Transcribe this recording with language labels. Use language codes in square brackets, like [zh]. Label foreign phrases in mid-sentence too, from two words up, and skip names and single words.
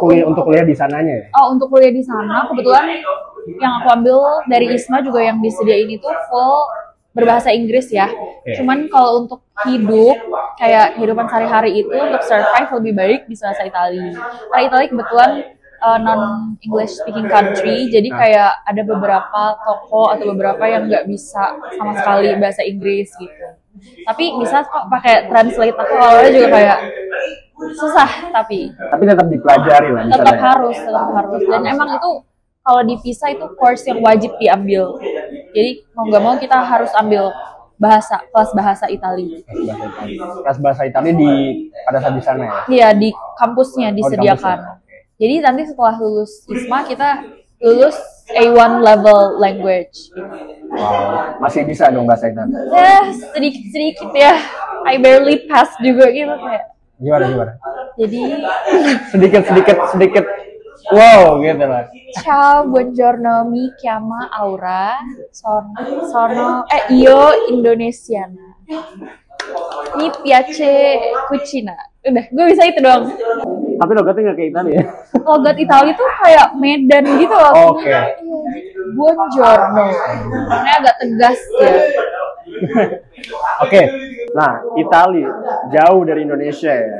[id] Untuk kuliah di sananya ya? untuk kuliah di sana, kebetulan yang aku ambil dari ISMA juga yang disediain itu full berbahasa Inggris ya. Cuman kalau untuk hidup, kayak kehidupan sehari-hari itu untuk survive lebih baik di bahasa Italia. Karena Italia kebetulan [en] non-English speaking country, [id] jadi kayak ada beberapa toko atau beberapa yang nggak bisa sama sekali bahasa Inggris gitu. Tapi bisa kok pakai translate. Aku awalnya juga kayak susah, tapi tetap dipelajari lah. tetap harus. Dan emang itu kalau di PISA itu course yang wajib diambil. Jadi mau nggak mau kita harus ambil kelas bahasa Italia. Kelas bahasa Italia pada saat di sana ya? Iya, di kampusnya disediakan. Jadi nanti setelah lulus ISMA kita lulus [en] A1 level language. [id] Wow, masih bisa dong bahasa Italia? Ya, sedikit ya. [en] I barely pass [id] juga gitu kayak. Gimana? Jadi sedikit. Wow, gitu lah. [it] Ciao, buongiorno, mi chiama Aura, io indonesiana. Mi piace cucina. [id] Udah, gue bisa itu doang. Tapi logatnya nggak kayak Italia ya? Logat Italia tuh kayak Medan gitu loh. Oke. Buongiorno. Karena agak tegas ya. Oke. Nah, Italia jauh dari Indonesia ya.